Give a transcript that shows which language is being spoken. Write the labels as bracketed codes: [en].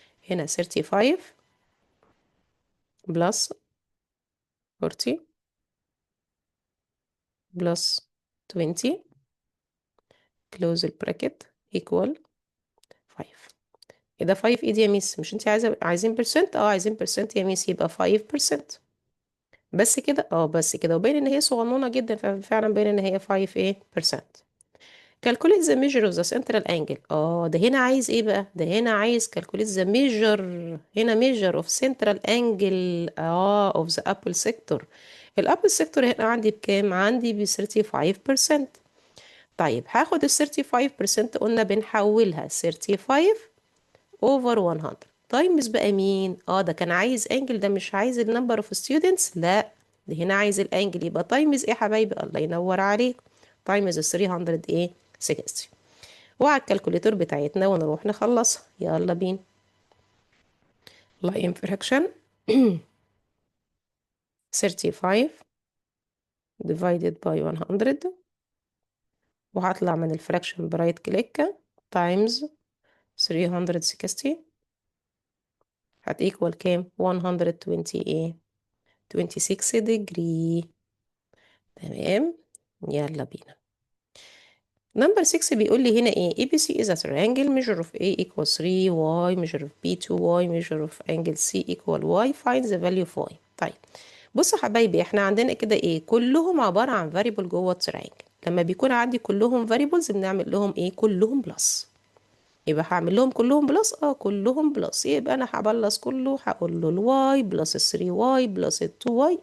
[ar] هنا 35 بلس 40 بلس 20 كلوز البراكت equal 5. ايه ده 5؟ ايه دي يا ميس؟ مش انت عايزين برسنت؟ عايزين برسنت يا ميس، يبقى 5%. بس كده؟ بس كده. وباين ان هي صغنونه جدا، ففعلا باين ان هي 5 ايه percent. [en] calculate the measure of the central angle. [ar] ده هنا عايز ايه بقى؟ ده هنا عايز [en] calculate the measure. هنا measure of central angle of the upper sector. [ar] الابل sector هنا عندي بكام؟ عندي ب 35%. طيب هاخد ال 35%، قلنا بنحولها 35 over 100. تايمز بقى مين؟ ده كان عايز انجل، ده مش عايز النمبر اوف ستودنتس، لا ده هنا عايز الانجل، يبقى تايمز ايه يا حبايبي؟ الله ينور عليك، تايمز 300 ايه 60. وعلى الكالكوليتور بتاعتنا ونروح نخلصها، يلا بينا. لاين فراكشن 35 divided by 100، وهطلع من الفراكشن برايت كليك تايمز 360 هتيكوال كام؟ 120 ايه 26 degree. تمام، يلا بينا. نمبر 6 بيقول لي هنا ايه؟ [en] ABC is a triangle measure of A equals 3y measure of B 2y measure of angle C equal y find the value of y. [ar] طيب بصوا حبايبي، احنا عندنا كده ايه؟ كلهم عبارة عن variable جوه التريانجل. لما بيكون عندي كلهم variables بنعمل لهم ايه؟ كلهم بلس. يبقى هعمل لهم كلهم بلس، كلهم بلس، يبقى انا هبلس كله، هقول له الواي بلس ال 3y بلس ال 2y.